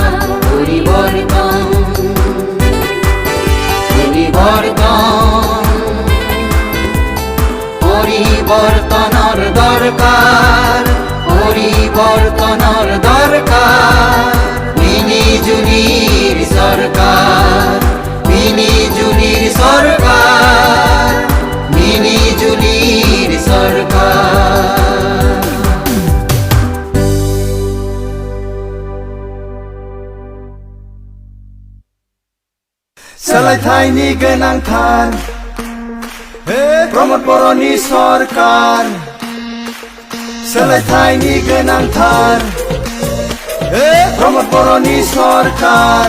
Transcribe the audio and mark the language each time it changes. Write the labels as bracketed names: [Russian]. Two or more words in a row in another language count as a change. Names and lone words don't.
[Bangla] পরিবর্তন, পরিবর্তন, পরিবর্তনের দরকার, পরিবর্তনের দরকার। মিলিজুলির সরকার, মিলিজুলির সরকার, মিলিজুলির সরকার। [Bodo] सोलायथायनि गोनांथार, प्रमोद बर'नि सरकार। सोलायथायनि गोनांथार, प्रमोद बर'नि सरकार।